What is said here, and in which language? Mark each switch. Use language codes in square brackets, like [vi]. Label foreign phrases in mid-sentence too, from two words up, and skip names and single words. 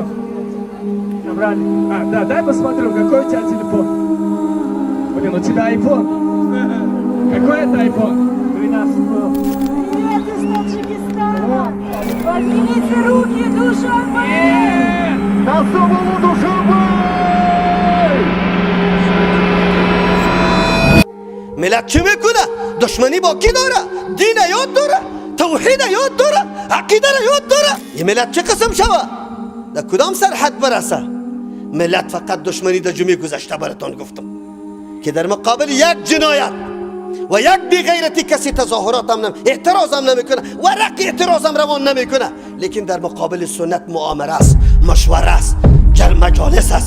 [ru] Забрали. Да, дай посмотрю, какой у тебя телефон. Блин, у тебя айфон. Какой это айфон? 12 был. Привет из Таджикистана! Поднимите руки, душевой! На самому [fa] ملت چه میکنه؟ دشمنی با کی داره؟ دین یاد داره؟ توحید یاد داره؟ عقیده را یاد داره؟ این ملت چه قسم شوه؟ در کدام سرحد برسه؟ ملت فقط دشمنی در جمعه گذشته براتون گفتم که در مقابل یک جنایت و یک بیغیرتی کسی تظاهراتم اعتراضم نمیکنه، ورق اعتراضم روان نمیکنه، لیکن در مقابل سنت مؤامره است، مشوره است، مجالس است.